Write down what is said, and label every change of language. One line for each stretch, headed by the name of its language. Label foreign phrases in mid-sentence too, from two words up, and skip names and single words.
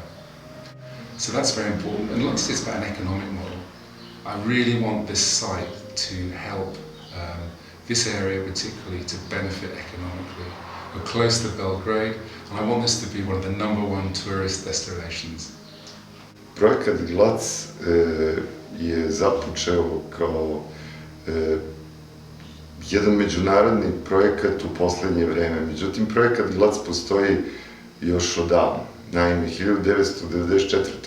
English: So that's very important. And lastly, it's about an economic model. I really want this site to help this area particularly to benefit economically. We're close to Belgrade, and I want this to be one of the #1 tourist destinations.
Serbian: Projekat Glac je započeo kao jedan međunarodni projekat u posljednje vreme. Međutim, Projekat Glac postoji još odavno. Naime, 1994.